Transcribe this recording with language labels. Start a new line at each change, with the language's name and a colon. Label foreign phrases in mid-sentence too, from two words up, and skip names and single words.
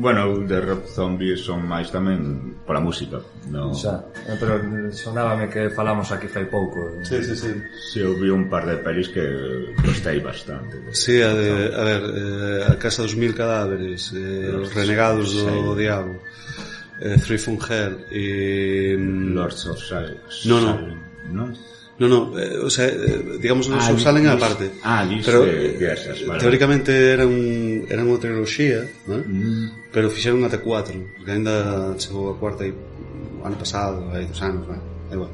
Galician: Bueno, de Rob Zombie son máis tamén pola música, non... Xa, pero sonábame que falamos aquí fai pouco. Sí. Si, eu vi un par de pelis que gostei bastante. Sí, a ver, a Casa 2000 cadáveres, Os renegados do diabo, Three from Hell e... Lords of Salem. Non,
Spanish: o sea,
Galician: digamos Lords of Salem é a parte. Pero esas, vale. Teóricamente era unha triloxía, ¿no? Pero fixeron até 4, porque ainda chegou a cuarta o ano pasado, hai 2 anos, igual.